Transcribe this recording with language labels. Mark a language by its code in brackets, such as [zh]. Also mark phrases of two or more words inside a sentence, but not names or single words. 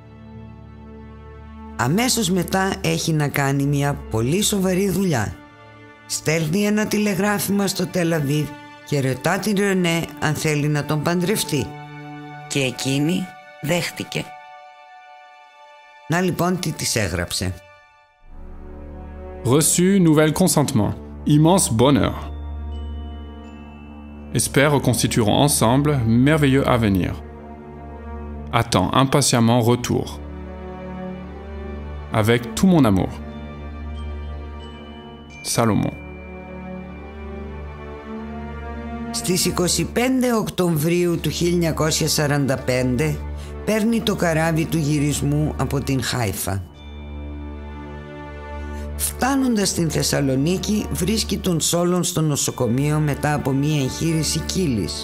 [el] Αμέσως μετά έχει να κάνει μια πολύ σοβαρή δουλειά. Στέλνει ένα τηλεγράφημα στο Τελαβίβ και ρωτά την Ρενέ αν θέλει να τον παντρευτεί. Και εκείνη δέχτηκε. Να λοιπόν τι της έγραψε. [fr] Reçu nouvelle consentement. Immense bonheur. Espère reconstitueront ensemble merveilleux avenir. Attends impatiemment retour. Avec tout mon amour. Salomon. [el] Στις 25 Οκτωβρίου του 1945 παίρνει το καράβι του γυρισμού από την Χάιφα. Φτάνοντας στην Θεσσαλονίκη βρίσκει τον Σόλων στο νοσοκομείο μετά από μία εγχείρηση κύλης.